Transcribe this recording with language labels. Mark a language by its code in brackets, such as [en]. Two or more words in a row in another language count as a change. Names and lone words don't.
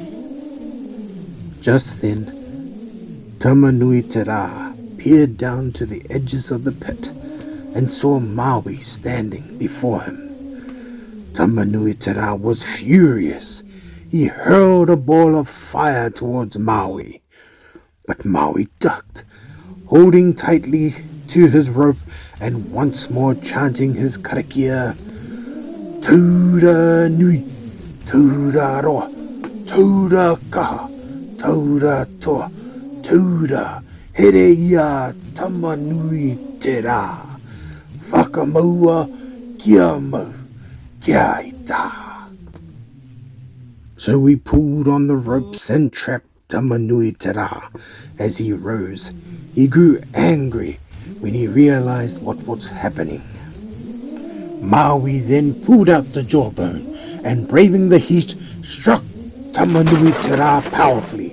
[en] Just then, Tamanui Tera peered down to the edges of the pit and saw Maui standing before him. Tamanui Tera was furious. He hurled a ball of fire towards Maui, but Maui ducked, holding tightly to his rope and once more chanting his karakia, [mi] Taura nui, taura roa, taura kaha, taura toa, taura here ia Tamanui Tera, whakamaua kia mau, kia ita. [en] So we pulled on the ropes and trapped Tamanui Tera. As he rose, he grew angry when he realized what was happening. Maui then pulled out the jawbone and, braving the heat, struck Tamanui Tera powerfully.